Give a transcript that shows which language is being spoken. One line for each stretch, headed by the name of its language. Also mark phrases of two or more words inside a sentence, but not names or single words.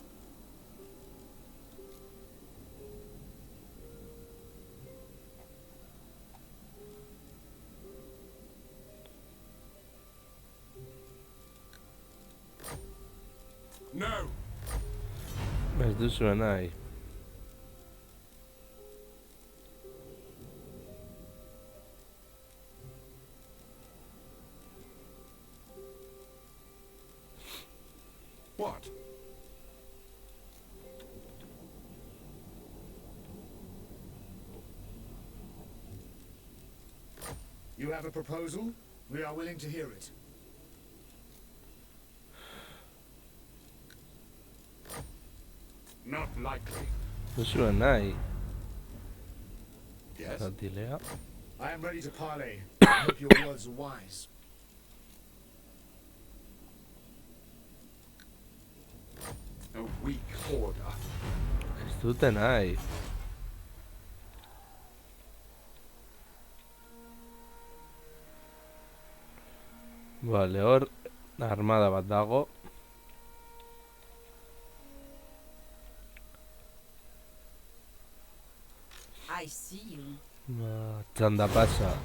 English: No,
Basque: Ez duzuen nahi.
English: what? You have a proposal? We are willing to hear it. Not likely.
Basque: Duzuen nahi.
English: Yes.
Basque: Zatilea.
English: I am ready to parley. I hope your words are wise. A weak order.
Basque: Ez dute nahi. Vale, hor armada bat dago.
English: I see you.
Basque: Txanda pasa.